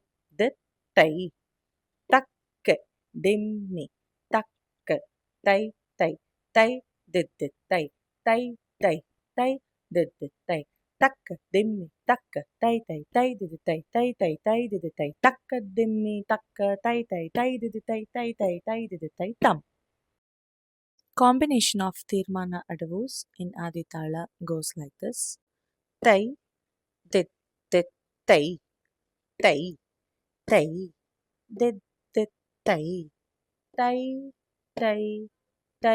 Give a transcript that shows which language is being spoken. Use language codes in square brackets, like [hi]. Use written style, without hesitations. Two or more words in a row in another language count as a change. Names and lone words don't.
[en] Dit Tai Tak Dim Mi Tak Tai Tai Tai Did Dit Tai Tai Tai Tai Did Dit Tai Takka dimmi takka tai tai tai didi tai tai tai tai didi tai takka dimmi takka tai tai tai didi tai tai tai tai didi tai tam. Combination of Tirmana Adavus in Aditala goes like this. Tai dit dit tai tai tai dit dit tai tai tai tai